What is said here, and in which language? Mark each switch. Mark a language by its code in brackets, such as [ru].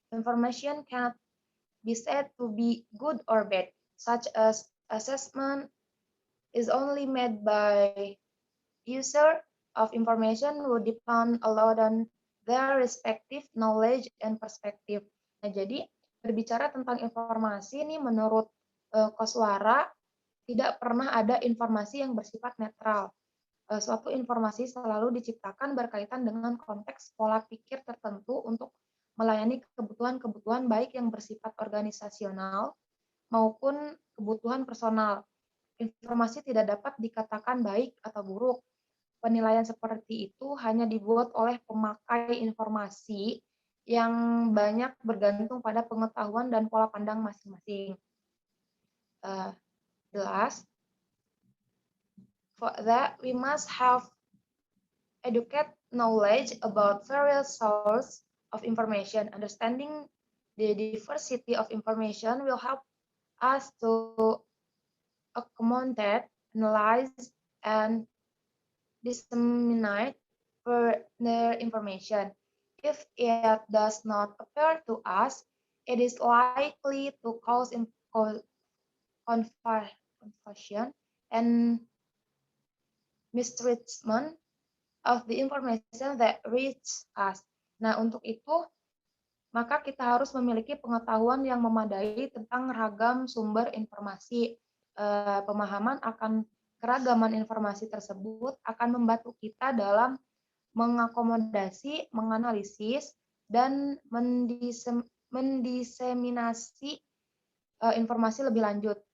[en] Information cannot be said to be good or bad, such as assessment is only made by user of information would depend a lot on their respective knowledge and perspective. [id] Nah, jadi berbicara tentang informasi ini menurut Koswara tidak pernah ada informasi yang bersifat netral. Suatu informasi selalu diciptakan berkaitan dengan konteks pola pikir tertentu untuk melayani kebutuhan-kebutuhan baik yang bersifat organisasional maupun kebutuhan personal. Informasi tidak dapat dikatakan baik atau buruk. Penilaian seperti itu hanya dibuat oleh pemakai informasi yang banyak bergantung pada pengetahuan dan pola pandang masing-masing. Jelas. [en] For that, we must have adequate knowledge about various sources of information. Understanding the diversity of information will help us to accommodate, analyze, and disseminate further information. If it does not appear to us, it is likely to cause confusion and mistreatment of the information that reaches us. [id] Nah, untuk itu, maka kita harus memiliki pengetahuan yang memadai tentang ragam sumber informasi. Pemahaman akan keragaman informasi tersebut akan membantu kita dalam mengakomodasi, menganalisis, dan mendiseminasi informasi lebih lanjut.